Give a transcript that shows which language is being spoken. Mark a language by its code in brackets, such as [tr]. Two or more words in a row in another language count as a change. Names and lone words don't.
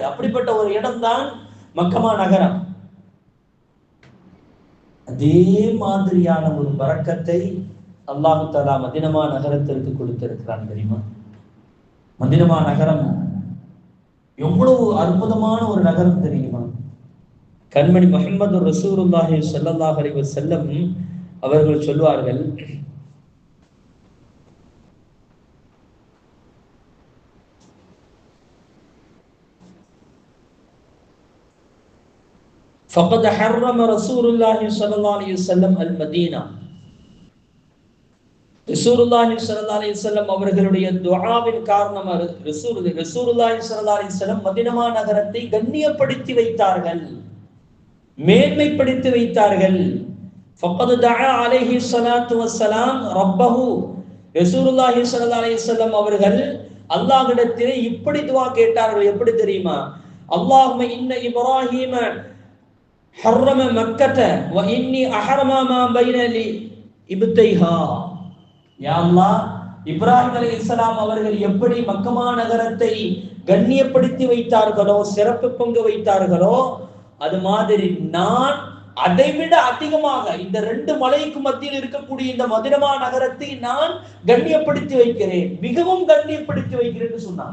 [ta] அப்படிப்பட்ட ஒரு இடம்தான் மக்கமா நகரம். அதே மாதிரியான ஒரு பரக்கத்தை அல்லாஹ் தஆலா மதீனா நகரத்திற்கு கொடுத்திருக்கிறான் தெரியுமா? மதீனா நகரம் எவ்வளவு அற்புதமான ஒரு நகரம் தெரியுமா? கண்மணி முஹம்மது [ar] رسول الله صلى الله عليه وسلم [ta] அவர்கள் சொல்வார்கள், [ar] فقد حرم رسول الله صلى الله عليه وسلم المدينة. رسول الله صلى الله عليه وسلم [ta] அவர்களுடைய துஆவின் காரணமாக [ar] رسول الله صلى الله عليه وسلم [ta] மதீனா நகரத்தை கண்ணியப்படுத்தி வைத்தார்கள், மேன்மைப்படுத்தி வைத்தார்கள். [ar] فقد دعا عليه الصلاه والسلام ربه. رسول الله صلى الله عليه وسلم [ta] அவர்கள் அல்லாஹ்விடத்திலே இப்படி துஆ கேட்டார்கள். எப்படி தெரியுமா? [ar] اللهم إن إبراهيم حرم مكة وإني أحرم ما بين لابتيها. [ta] யா அல்லாஹ், இப்ராஹிம் அலைஹிஸ்ஸலாம் அவர்கள் எப்படி மக்கமா நகரத்தை கண்ணியப்படுத்தி வைத்தார்களோ, சிறப்பு பங்கு வைத்தார்களோ, அது மாதிரி நான் அதைவிட அதிகமாக இந்த ரெண்டு மலைக்கு மத்தியில் இருக்கக்கூடிய இந்த மதீனா நகரத்தை நான் கண்ணியப்படுத்தி வைக்கிறேன், மிகவும் கண்ணியப்படுத்தி வைக்கிறேன் சொன்னான்.